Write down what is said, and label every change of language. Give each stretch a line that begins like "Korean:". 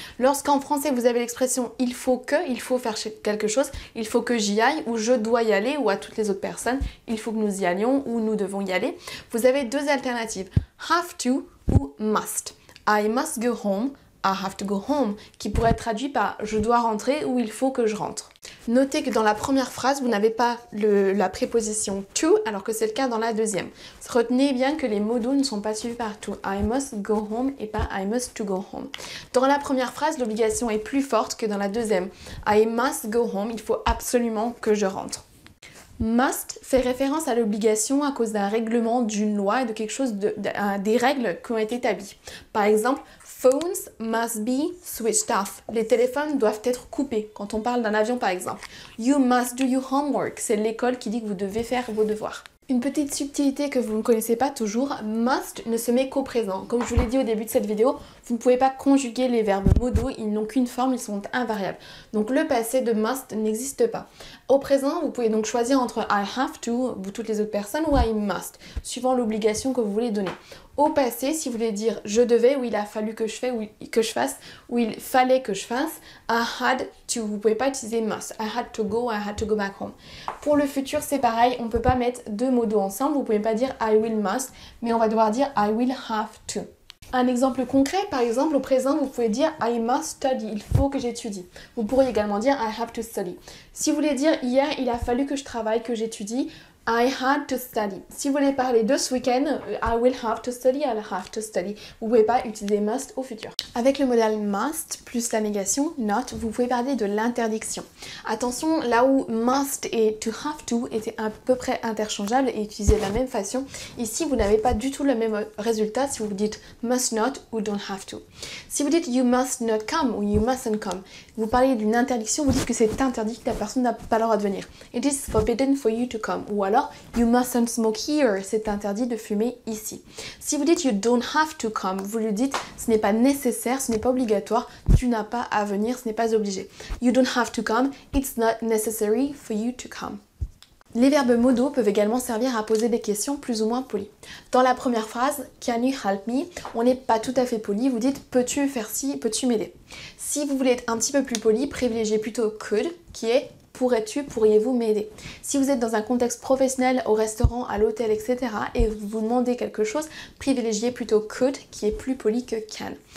French: Lorsqu'en français vous avez l'expression il faut faire quelque chose, il faut que j'y aille ou je dois y aller ou à toutes les autres personnes, il faut que nous y allions ou nous devons y aller, vous avez deux alternatives, have to ou must.
English: I must go home, I have to go home,
French: qui pourrait être traduit par je dois rentrer ou il faut que je rentre. Notez que dans la première phrase, vous n'avez pas la préposition to, alors que c'est le cas dans la deuxième. Retenez bien que les modos ne sont pas suivis par to.
English: I must go home
French: et pas
English: I must to go home.
French: Dans la première phrase, l'obligation est plus forte que dans la deuxième.
English: I must go home,
French: il faut absolument que je rentre. Must fait référence à l'obligation à cause d'un règlement, d'une loi et de quelque chose des règles qui ont été établies. Par exemple,
English: phones must be switched off.
French: Les téléphones doivent être coupés quand on parle d'un avion par exemple.
English: You must do your homework.
French: C'est l'école qui dit que vous devez faire vos devoirs. Une petite subtilité que vous ne connaissez pas toujours, must ne se met qu'au présent. Comme je vous l'ai dit au début de cette vidéo, vous ne pouvez pas conjuguer les verbes modaux, ils n'ont qu'une forme, ils sont invariables. Donc le passé de must n'existe pas. Au présent, vous pouvez donc choisir entre I have to, vous toutes les autres personnes, ou I must, suivant l'obligation que vous voulez donner. Au passé, si vous voulez dire je devais, ou il a fallu que je fasse, ou il fallait que je fasse, I had to, vous ne pouvez pas utiliser must.
English: I had to go back home.
French: Pour le futur, c'est pareil, on ne peut pas mettre deux modos ensemble, vous ne pouvez pas dire I will must, mais on va devoir dire I will have to. Un exemple concret, par exemple, au présent, vous pouvez dire
English: I must study,
French: il faut que j'étudie. Vous pourriez également dire I have to study. Si vous voulez dire hier, il a fallu que je travaille, que j'étudie,
English: I had to study.
French: Si vous voulez parler de ce week-end,
English: I will have to study, I'll have to study.
French: Vous ne pouvez pas utiliser must au futur. Avec le modal must plus la négation not, vous pouvez parler de l'interdiction. Attention, là où must et to have to étaient à peu près interchangeables et utilisés de la même façon, ici vous n'avez pas du tout le même résultat si vous dites must not ou don't have to. Si vous dites
English: you must not come
French: ou
English: you mustn't come,
French: vous parlez d'une interdiction, vous dites que c'est interdit, que la personne n'a pas le droit de venir.
English: It is forbidden for you to come.
French: Ou alors,
English: you mustn't smoke here,
French: c'est interdit de fumer ici. Si vous dites
English: you don't have to come,
French: vous lui dites ce n'est pas nécessaire, ce n'est pas obligatoire, tu n'as pas à venir, ce n'est pas obligé.
English: You don't have to come, it's not necessary for you to come.
French: Les verbes modaux peuvent également servir à poser des questions plus ou moins polies. Dans la première phrase,
English: can you help me?
French: On n'est pas tout à fait poli, vous dites peux-tu faire ci, peux-tu m'aider? Si vous voulez être un petit peu plus poli, privilégiez plutôt could, qui est pourrais-tu, pourriez-vous m'aider? Si vous êtes dans un contexte professionnel, au restaurant, à l'hôtel, etc. et vous vous demandez quelque chose, privilégiez plutôt could, qui est plus poli que can.